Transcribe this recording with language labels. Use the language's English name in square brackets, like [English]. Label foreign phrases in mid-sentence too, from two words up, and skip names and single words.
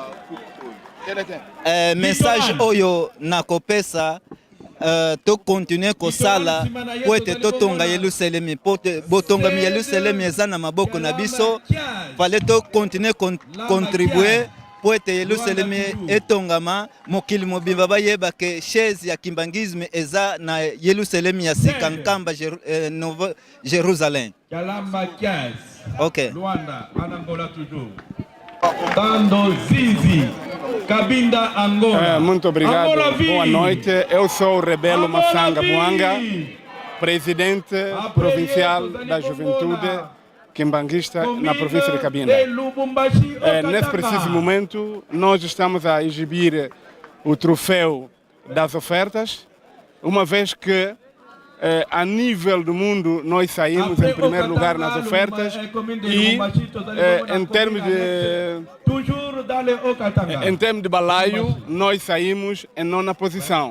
[Lingala] Message oyo nakopesa to continuer kosala po ete totonga Yerusalemi po botonga mi Yerusalemi eza na maboko na biso fallait to [French] continuer contribuer [Lingala] po ete Yerusalemi etongama mokili mobimba bayeba ke chaise ya kimbangisme eza na Yerusalemi ya sika nkamba Nouveau Jérusalem. Kalamba Kias. OK. [French] Luanda en Angola toujours. Tando Zizi. Kabinda Angola. [Portuguese] Muito obrigado. Boa noite. Eu sou o Rebelo Massanga Mwanga. presidente provincial da juventude quimbanguista na província de Cabinda. Nesse preciso momento, nós estamos a exibir o troféu das ofertas, uma vez que a nível do mundo nós saímos em primeiro lugar nas ofertas e em termos de balaio nós saímos em 9ª posição.